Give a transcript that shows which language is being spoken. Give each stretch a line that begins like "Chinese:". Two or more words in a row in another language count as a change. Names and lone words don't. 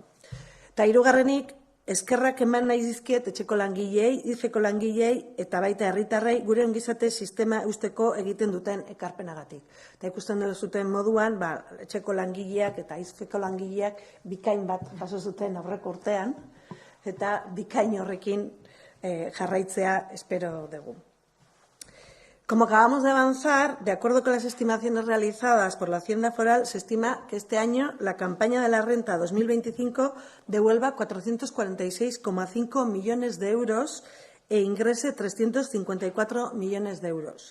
Basque: Eta hirugarrenik, eskerrak eman nahi dizkiet etxeko langilei, IFEko langilei eta baita herritarrei gure ongizate sistema eusteko egiten duten ekarpenagatik. Eta ikusten dut zuten moduan, etxeko langileak eta IFEko langileak bikain bat baso zuten aurreko urtean, eta bikain horrekin jarraitzea espero dugu.
Spanish: Como acabamos de avanzar, de acuerdo con las estimaciones realizadas por la Hacienda Foral, se estima que este año la campaña de la renta 2025 devuelva 446,5 millones de euros e ingrese 354 millones de euros.